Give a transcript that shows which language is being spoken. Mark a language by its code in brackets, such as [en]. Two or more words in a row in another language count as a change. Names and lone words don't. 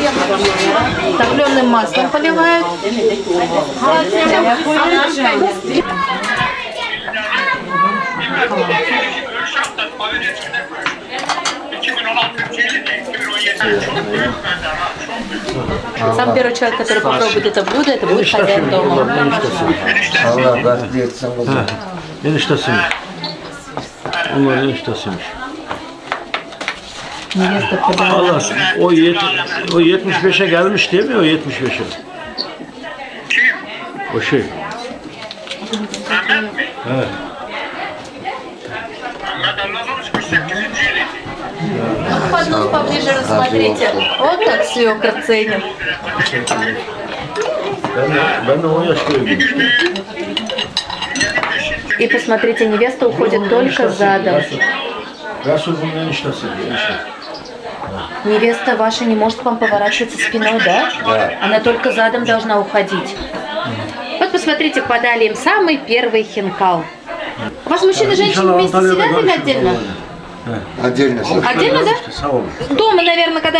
[ru] Топленым маслом поливают. Сам первый человек, который попробует это блюдо, это будет хозяин дома. [tr] Allah razı etsin. Eniştesiymiş. Onlar eniştesiymiş. Allah o 75'e gelmiş değil mi o 75'e? O şey. Evet. [ru] Поднос поближе рассмотрите. Вот как свекр ценим. [tr] Ben de o yaştayım. [ru] И посмотрите, невеста уходит только задом. [tr] Resul bunun eniştesi. [ru] Невеста ваша не может к вам поворачиваться спиной, да? Да. Она только задом должна уходить. Вот посмотрите, подали им самый первый хинкал. У вас мужчины и женщины вместе сидят или отдельно? Отдельно. Отдельно, да? Дома, наверное, когда...